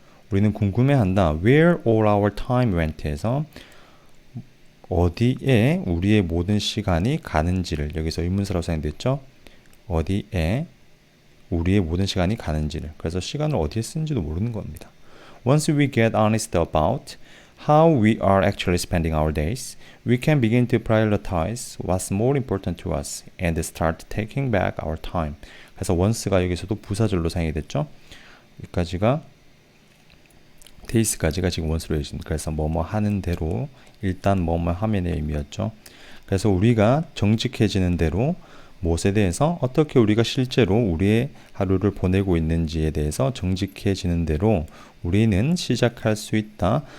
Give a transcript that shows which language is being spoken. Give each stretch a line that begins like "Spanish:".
Korean: 우리는 궁금해한다.
English: Where all our time went
Korean: 해서 어디에 우리의 모든 시간이 가는지를 여기서 의문사로 사용됐죠. 어디에 우리의 모든 시간이 가는지를 그래서 시간을 어디에 쓰는지도 모르는 겁니다.
English: Once we get honest about how we are actually spending our days, we can begin to prioritize what's more important to us and start taking back our time.
Korean: 그래서 once가 여기서도 부사절로 사용이 됐죠. 여기까지가 days까지가 지금 once로 해주십니다. 그래서 뭐뭐 하는 대로 일단 뭐뭐 하면의 의미였죠. 그래서 우리가 정직해지는 대로 무엇에 대해서 어떻게 우리가 실제로 우리의 하루를 보내고 있는지에 대해서 정직해지는 대로 우리는 시작할 수 있다.